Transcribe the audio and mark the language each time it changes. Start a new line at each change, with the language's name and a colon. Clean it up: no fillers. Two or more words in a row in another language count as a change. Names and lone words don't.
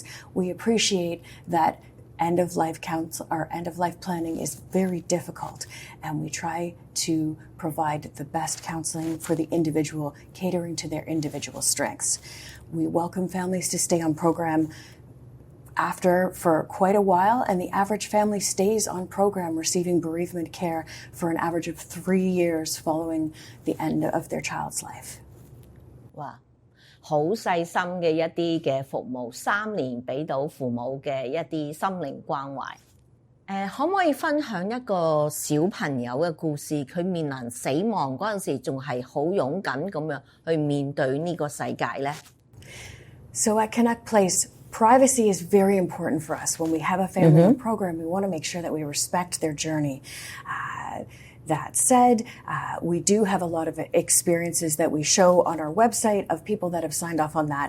English: We appreciate that end-of-life planning is very difficult, and we try to provide the best counseling for the individual, catering to their individual strengths. We welcome families to stay on program for quite a while, and the average family stays on program receiving bereavement care for an average of 3 years following the end of their child's life.
Cantonese: 哇，好細心嘅一啲嘅服務，3年俾到父母嘅一啲心靈關懷。可唔可以分享一個小朋友嘅故事？佢面臨死亡嗰陣時，仲係好勇敢咁樣去面對呢個世界呢？
English: So at Canuck Place, privacy is very important for us. When we have a family on program, we want to make sure that we respect their journey. That said, we do have a lot of experiences that we show on our website of people that have signed off on that.